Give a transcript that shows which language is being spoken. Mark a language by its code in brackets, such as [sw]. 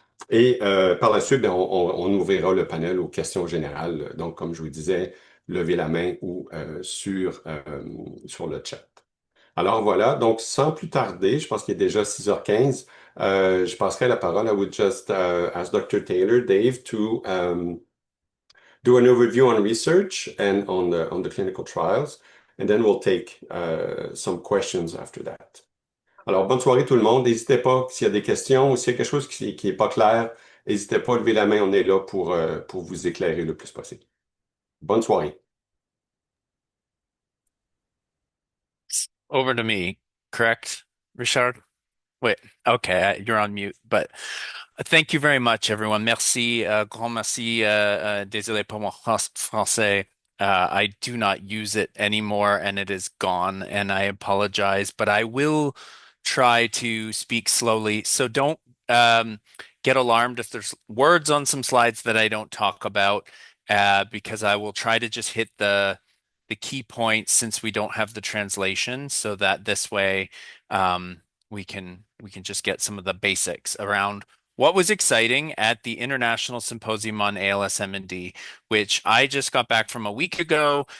[fr] Et par la suite, ben, on ouvrira le panel aux questions générales. Donc, comme je vous disais, levez la main ou sur le chat. Alors voilà, donc sans plus tarder, je pense qu'il est déjà 6h15, je passerai la parole. [en] I would just ask Dr. Taylor, Dave, to do an overview on research and on the clinical trials, and then we'll take some questions after that. [fr] Alors, bonne soirée tout le monde. N'hésitez pas, s'il y a des questions ou s'il y a quelque chose qui est pas clair, n'hésitez pas à lever la main. On est là pour vous éclairer le plus possible. Bonne soirée. [en] Over to me, correct, Richard? Wait, okay, you're on mute, but thank you very much, everyone. [fr] Merci, grand merci. Désolé pour mon français. [en] I do not use it anymore and it is gone, and I apologize, but I will try to speak slowly. So don't get alarmed if there's words on some slides that I don't talk about, because I will try to just hit the key points since we don't have the translation, so that this way we can just get some of the basics around what was exciting at the International Symposium on ALS-MND, which I just got back from a week ago.